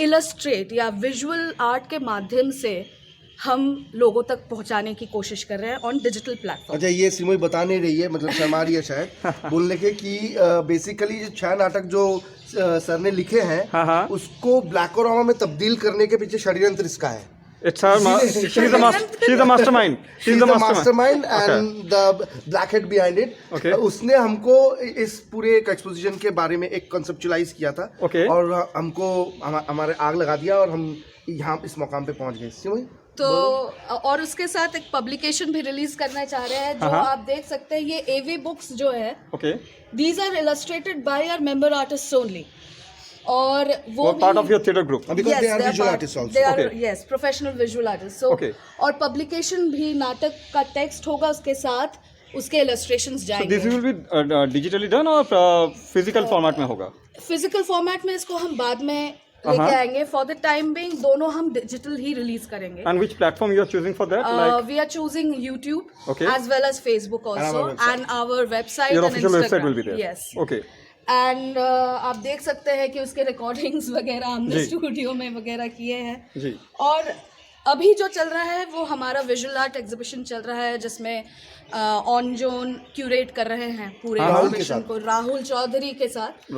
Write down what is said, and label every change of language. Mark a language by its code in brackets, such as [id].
[hi] Illustrate या visual art के माध्यम से हम लोगों तक पहुंचाने की कोशिश कर रहे हैं [en] On digital platform. [hi] अच्छा, ये सिमोई बता नहीं रही है, मतलब शर्मा रही है शायद बोलने के कि बेसिकली जो 6 नाटक जो सर ने लिखे हैं, हाँ, उसको ब्लैकोरामा में तब्दील करने के पीछे षड्यंत्र इसका है। [en] It's her. She's the mastermind. She's the mastermind and the blackhead behind it. Okay. [hi] उसने हमको इस पूरे एक्सपोजिशन के बारे में एक कंसेप्चुलाइज किया था। [en] Okay. [hi] और हमको हमारे आग लगा दिया और हम यहाँ इस मुकाम पे पहुंच गए। तो और उसके साथ एक पब्लिकेशन भी रिलीज करना चाह रहे हैं जो आप देख सकते हैं। ये एवी बुक्स जो है, [en] These are illustrated by our member artists only. [hi] और वो [en] Part of your theatre group, because they are visual artists also. They are yes, professional visual artists. [hi] So और पब्लिकेशन भी नाटक का टेक्स्ट होगा उसके साथ, उसके इलस्ट्रेशंस जाएंगे। [en] this will be digitally done [hi] और फिजिकल फॉर्मेट में होगा? फिजिकल फॉर्मेट में इसको हम बाद में लेके आएंगे। [en] for the time being [hi] दोनों हम डिजिटल ही रिलीज करेंगे। [en] And which platform you are choosing for that? We are choosing YouTube as well as Facebook also and our website Your and official Instagram. website will be there. Yes. Okay. [hi] And आप देख सकते हैं कि उसके recordings वगैरह हमने studio में वगैरह किए हैं जी। और अभी जो चल रहा है वो हमारा विजुअल आर्ट एग्जीबिशन चल रहा है जिसमें ऑन जोन क्यूरेट कर रहे हैं पूरे एग्जीबिशन को राहुल चौधरी के साथ।